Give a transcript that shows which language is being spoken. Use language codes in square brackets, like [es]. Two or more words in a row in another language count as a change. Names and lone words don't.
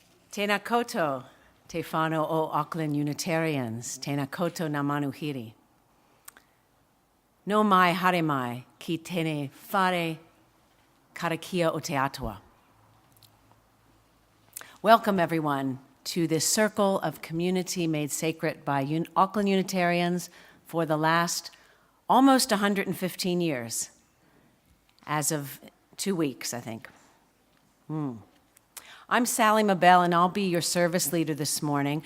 [mi] Tēnā koutou, te whānau o Auckland Unitarians, tēnā koutou ngā manuhiri. No mai haere mai ki tēnei whare karakia o te atua. [en] Welcome, everyone, to this circle of community made sacred by Auckland Unitarians for the last almost 115 years, as of 2 weeks, I think. I'm Sally Mabel, and I'll be your service leader this morning.